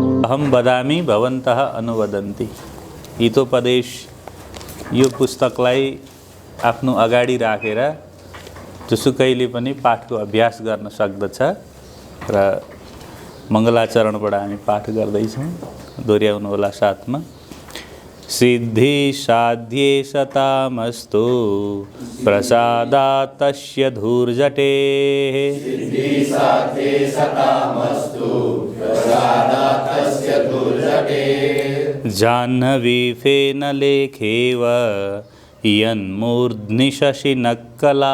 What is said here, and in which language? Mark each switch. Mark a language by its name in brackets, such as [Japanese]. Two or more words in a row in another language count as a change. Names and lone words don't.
[Sanskrit] अहम वदामि भवन्तः अनुवदन्ति। [Nepali] हितोपदेश यो पुस्तकलाई आफ्नो अगाडि राखेर जुसुकैले पनि पाठको अभ्यास गर्न सक्दछ र मङ्गलाचरणबाट हामी पाठ गर्दैछौँ। दोहोऱ्याउनु होला साथमा। [Sanskrit] सिद्धि साध्ये सतामस्तु प्रसादात् तस्य धूर्जटे। सिद्धि साध्ये सतामस्तु प्रसादात् तस्य धूर्जटे। जाह्नवी फेनलेखेव यन्मूर्ध्नि शशिनक्कला।